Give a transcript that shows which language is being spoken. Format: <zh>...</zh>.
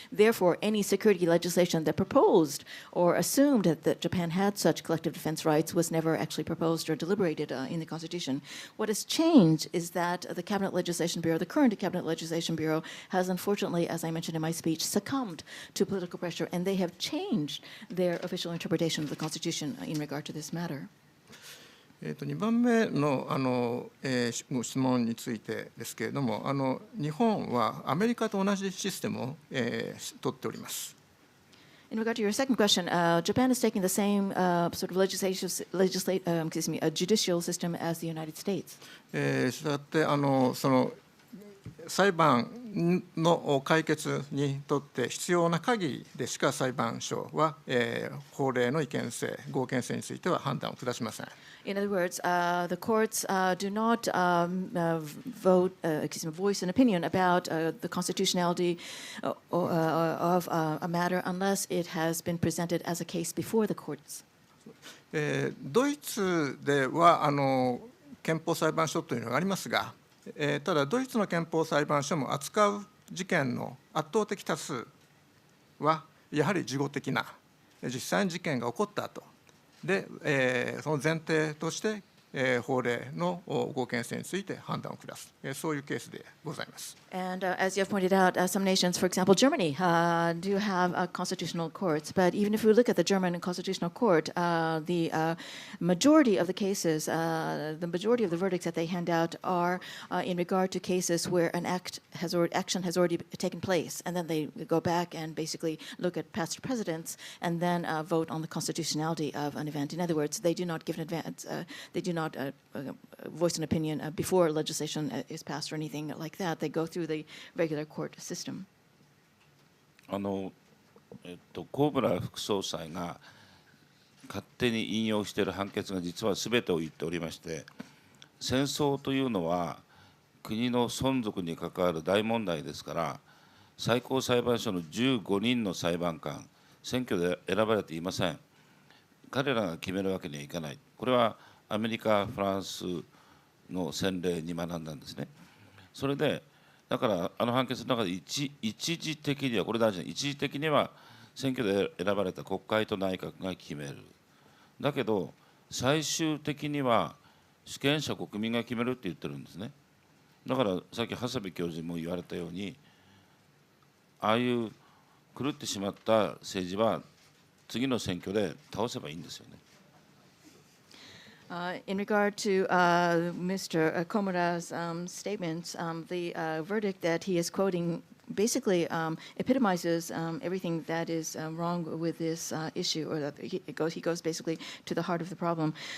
<en>Therefore, any security legislation that proposed or assumed that Japan had such collective defense rights was never actually proposed or deliberated in the Constitution. What has changed is that the Cabinet Legislation Bureau, the current Cabinet Legislation Bureau, has unfortunately, as I mentioned in my speech, succumbed to political pressure, and they have changed their official interpretation of the Constitution in regard to this matter.</en> <ja>2番目のご質問についてですけれども、日本はアメリカと同じシステムを取っております。</ja> <en>In regard to your second question, Japan is taking the same sort of judicial system as the United States.</en> <ja>したがってその裁判の解決にとって必要な限りでしか裁判所は、法令の違憲性、合憲性については判断を下しません。</ja> <en>In other words, the courts do not voice an opinion about the constitutionality of a matter unless it has been presented as a case before the courts.</en> <ja>ドイツでは憲法裁判所というのがありますが、ただドイツの憲法裁判所も扱う事件の圧倒的多数はやはり事後的な実際に事件が起こった後で、その前提として、法令の合憲性について判断を下す、そういうケースでございます。</ja> <en>And as you have pointed out, some nations, for example, Germany, do have constitutional courts. But even if we look at the German constitutional court, the majority of the cases, the majority of the verdicts that they hand out are in regard to cases where an action has already taken place, and then they go back and basically look at past precedents and then vote on the constitutionality of an event. In other words, they do not give an advance, they do not voice an opinion before legislation is passed or anything like that. They go through the regular court system.</en> <ja>高村副総裁が勝手に引用している判決が実は全てを言っておりまして、戦争というのは国の存続に関わる大問題ですから、最高裁判所の15人の裁判官、選挙で選ばれていません。彼らが決めるわけにはいかない。これはアメリカ、フランスの先例に学んだんですね。それでだから判決の中で一時的には、これ大事な、一時的には選挙で選ばれた国会と内閣が決める。だけど最終的には主権者国民が決めるって言ってるんですね。だからさっき長谷部教授も言われたように、ああいう狂ってしまった政治は次の選挙で倒せばいいんですよね。</ja> <en>In regard to Mr. Komura's statements, the verdict that he is quoting basically epitomizes everything that is wrong with this issue, or that he goes basically to the heart of the problem.</en>